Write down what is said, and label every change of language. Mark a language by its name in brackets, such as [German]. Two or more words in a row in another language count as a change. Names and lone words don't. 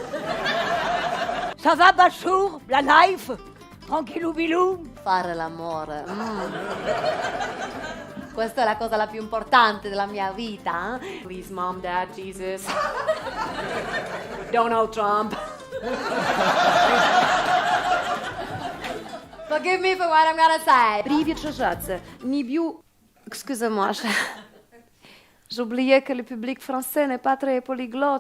[French] Ça va, Bachour? La knife? Tranquillou bilou? [Italian] Fare l'amore. Questa è la cosa la più importante della mia vita. [English] Please, mom, dad, Jesus. Donald Trump. Forgive me for what I'm gonna say. [French] Привет, Jacques. Ni biu. Excusez-moi. J'ai oublié que le public français n'est pas très polyglotte.